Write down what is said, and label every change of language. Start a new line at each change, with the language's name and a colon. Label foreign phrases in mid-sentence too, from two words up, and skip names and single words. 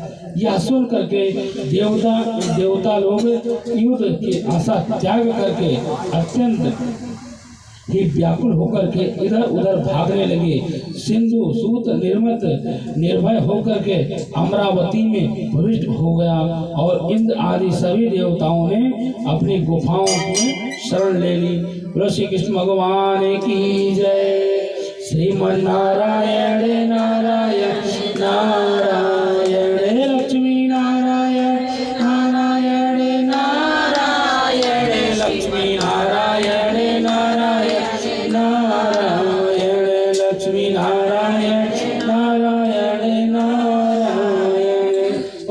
Hindi: यह सुन करके देवता लोग युद्ध की आशा त्याग करके अत्यंत ही व्याकुल होकर के इधर उधर भागने लगे। सिंधु सूत निर्भय होकर के अमरावती में प्रविष्ट हो गया और इंद्र आदि सभी देवताओं ने अपनी गुफाओं में शरण ले ली। श्री कृष्ण भगवान की जय। श्रीमन्नारायण नारायण नारायण लक्ष्मी नारायण नारायण नारायण लक्ष्मी नारायण नारायण नारायण लक्ष्मी नारायण नारायण नारायण।